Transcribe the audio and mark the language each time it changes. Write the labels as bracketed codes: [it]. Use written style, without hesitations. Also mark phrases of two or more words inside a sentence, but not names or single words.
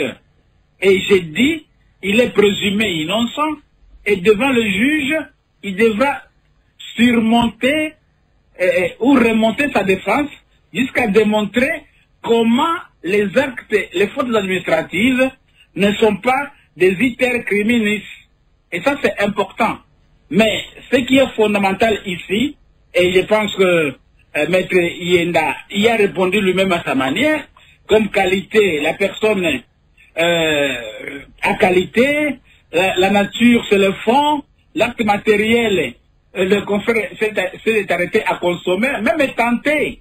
[fr] Et j'ai dit, il est présumé innocent, et devant le juge, il devra surmonter ou remonter sa défense jusqu'à démontrer comment les actes, les fautes administratives ne sont pas des [la] iter criminis. [fr] Et ça, c'est important. Mais ce qui est fondamental ici, et je pense que Maître Yenda y a répondu lui-même à sa manière, comme qualité, la personne a qualité, la nature c'est le fond, l'acte matériel, le confrère s'est arrêté à consommer, même est tenté.